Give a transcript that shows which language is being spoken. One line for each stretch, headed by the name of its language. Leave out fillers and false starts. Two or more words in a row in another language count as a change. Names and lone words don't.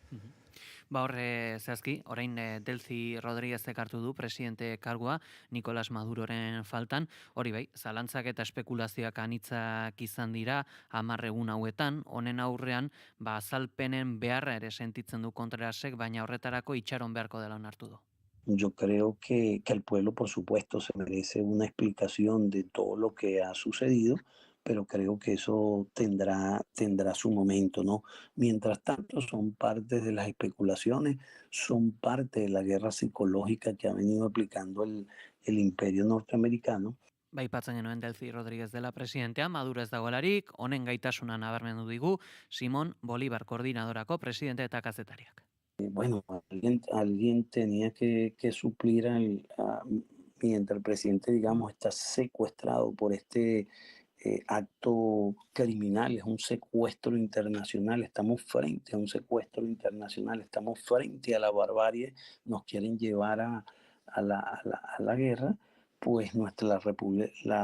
Basque: Horre zehazki, orain Delcy Rodríguezek hartu du presidente kargua Nicolás Maduroren faltan, hori bai, zalantzak eta espekulazioak anitzak izan dira 10 egun hauetan, honen aurrean, azalpenen beharra ere sentitzen du Contrerasek, baina horretarako itxaron beharko dela onartu du.
Spanish: Yo creo que el pueblo, por supuesto, se merece una explicación de todo lo que ha sucedido, pero creo que eso tendrá su momento, ¿no? Mientras tanto, son parte de las especulaciones, son parte de la guerra psicológica que ha venido aplicando el imperio norteamericano.
Basque: Aipatzen genuen Delcy Rodríguez dela presidentea, Maduro ez dagoelarik, honen gaitasuna nabarmendu digu Simón Bolívar koordinadorako presidente eta kazetariak.
Spanish: Bueno, alguien tenía que suplir mientras el presidente, digamos, está secuestrado por este acto criminal, es un secuestro internacional, estamos frente a un secuestro internacional, estamos frente a la barbarie, nos quieren llevar a la guerra, pues la